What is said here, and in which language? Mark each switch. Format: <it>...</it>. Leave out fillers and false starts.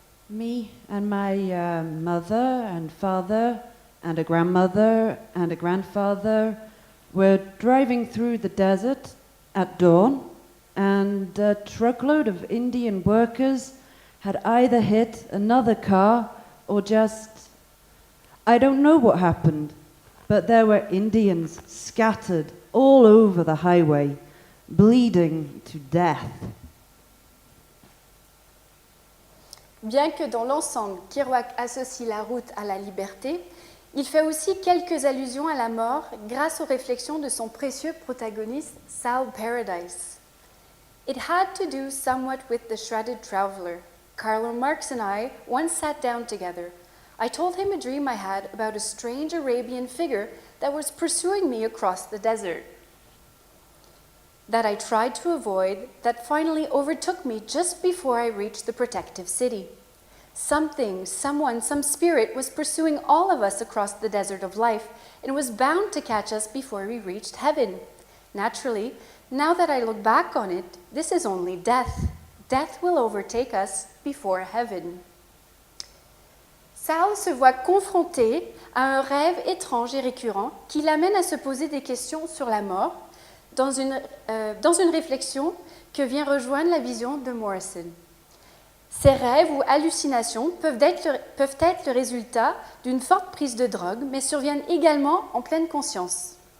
<en>Me and my mother and father and a grandmother and a grandfather were driving through the desert at dawn, and a truckload of Indian workers had either hit another car or just... I don't know what happened, but there were Indians scattered all over the highway, bleeding to death.</en> <fr>Bien que dans l'ensemble, Kerouac associe la route à la liberté, il fait aussi quelques allusions à la mort grâce aux réflexions de son précieux protagoniste, Sal Paradise.</fr> <en>It had to do somewhat with the shredded traveler. Karl Marx and I once sat down together. I told him a dream I had about a strange Arabian figure that was pursuing me across the desert, that I tried to avoid, that finally overtook me just before I reached the protective city. Something, someone, some spirit was pursuing all of us across the desert of life and was bound to catch us before we reached heaven. Naturally, now that I look back on it, this is only death. Death will overtake us before heaven.</en> <fr>Sal se voit confronté à un rêve étrange et récurrent qui l'amène à se poser des questions sur la mort dans une réflexion que vient rejoindre la vision de Morrison. Ces rêves ou hallucinations peuvent être le résultat d'une forte prise de drogue, mais surviennent également en pleine conscience.</fr>